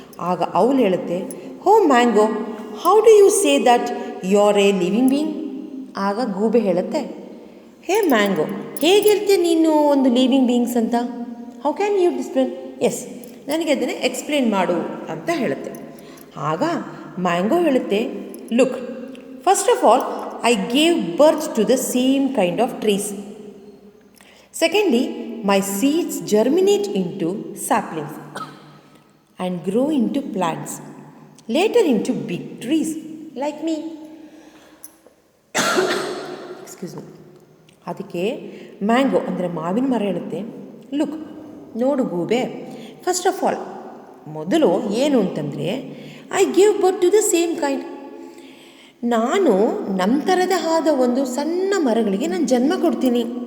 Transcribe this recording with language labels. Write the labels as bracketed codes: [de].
[kn] ಆಗ ಅವಳು ಹೇಳುತ್ತೆ, [en] Oh mango, how do you say that you are a living being? [kn] ಆಗ ಗೂಬೆ ಹೇಳುತ್ತೆ, ಹೇ ಮ್ಯಾಂಗೋ, ಹೇಗೆ ಹೇಳ್ತೀಯ ನೀನು ಒಂದು ಲಿವಿಂಗ್ ಬೀಯಿಂಗ್ಸ್ ಅಂತ? [en] How can you explain? [kn] ಎಸ್, ನನಗೆ ಅದನ್ನೇ ಎಕ್ಸ್ಪ್ಲೇನ್ ಮಾಡು ಅಂತ ಹೇಳುತ್ತೆ. ಆಗ ಮ್ಯಾಂಗೋ ಹೇಳುತ್ತೆ, [en] Look, first of all I gave birth to the same kind of trees. Secondly, my seeds germinate into saplings and grow into plants, later into big trees like me. Excuse me. [kn] ಅದಕ್ಕೆ mango ಅಂದರೆ ಮಾವಿನ ಮರ ಹೇಳುತ್ತೆ, look, ನೋಡು ಗೂಬೆ, first of all ಮೊದಲು ಏನು ಅಂತಂದರೆ [en] I give birth to the same kind, [kn] ನಾನು ನಮ್ಮ ಥರದ ಆದ ಒಂದು ಸಣ್ಣ ಮರಗಳಿಗೆ ನಾನು ಜನ್ಮ ಕೊಡ್ತೀನಿ.